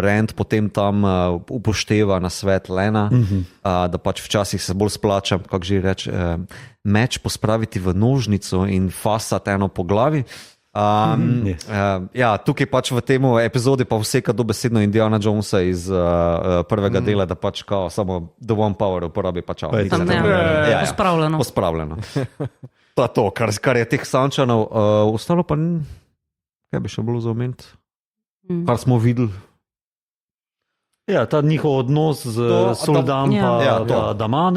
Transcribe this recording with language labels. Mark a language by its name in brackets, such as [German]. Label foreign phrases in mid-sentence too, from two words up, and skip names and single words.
[Slovenian] Rand potem tam upošteva na svet Lena, da pač včasih se bolj splača, kako že reče, meč pospraviti v nožnico in fasati eno po glavi. Ja, tukaj pač v tem epizodi pa vseka dobesedno Indiana Jonesa iz prvega dela, da pač kao samo [English] the one power [Slovenian] uporabi pač Pospravljeno. Pospravljeno. To je to, kar je teh sančanov, ostalo pa kaj bi še bilo za omeniti? Kar smo videli. Ja, ta njihov odnos z Soldam pa Damane.